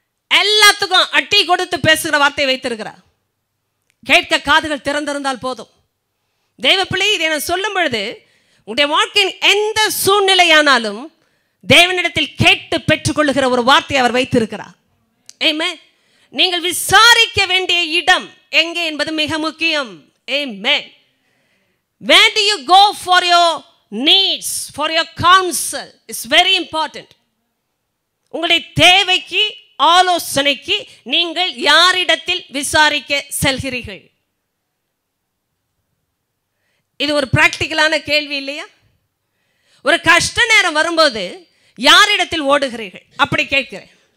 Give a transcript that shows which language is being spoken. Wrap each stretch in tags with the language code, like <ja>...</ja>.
<ta>எல்லாத்துக்கும் அட்டி கொடுத்து பேசுகிற வார்த்தை வைத்திருக்கிறார். கேட்க காதுகள் திறந்திருந்தால் போதும். தேவ பிள்ளை, இதை நான் சொல்லும் பொழுது உங்களுடைய வாழ்க்கையின் எந்த சூழ்நிலையானாலும் தேவனிடத்தில் கேட்டு பெற்றுக்கொள்ளுகிற ஒரு வார்த்தை அவர் வைத்திருக்கிறார். ஆமென். நீங்கள் விசாரிக்க வேண்டிய இடம் எங்கே என்பது மிக முக்கியம். ஆமென்.</ta> <en>Where do you go for your needs, for your counsel? It's very important.</en> <ta>உங்களுடைய தேவைக்கு, ஆலோசனைக்கு நீங்கள் யாரிடத்தில் விசாரிக்க செல்கிறீர்கள்? இது ஒரு பிராக்டிக்கலான கேள்வி இல்லையா? ஒரு கஷ்ட நேரம் வரும்போது யாரிடத்தில் ஓடுகிறீர்கள்? அப்படி கேட்கிறேன்.</ta>